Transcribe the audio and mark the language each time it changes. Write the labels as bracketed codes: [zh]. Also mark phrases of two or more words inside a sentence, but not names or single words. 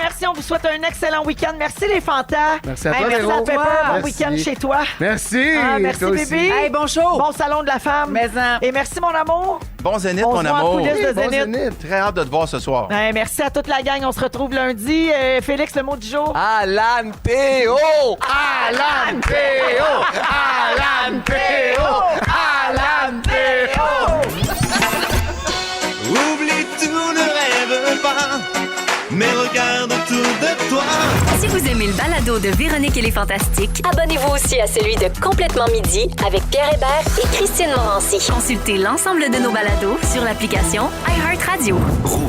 [fr] Merci, on vous souhaite un excellent week-end. Merci les fantas. Merci à toi, merci Véro. à Pepper. Bon Merci. week-end chez toi. Merci. Merci Toi aussi. bébé. Hey, bon show. Bon salon de la femme. Et merci mon amour. Bon Zénith, On mon se voit en amour. coulisses de Bon Zénith. Zénith. Très hâte de te voir ce soir. Merci à toute la gang. On se retrouve lundi. Félix, le mot du jour. Alan P.O. Alan P.O. Alan P.O. Alan P.O. Oublie tout, ne rêve pas, mais regarde autour de toi. Si vous aimez le balado de Véronique et les Fantastiques, abonnez-vous aussi à celui de Complètement Midi avec Pierre Hébert et Christine Morancy. Consultez l'ensemble de nos balados sur l'application iHeartRadio.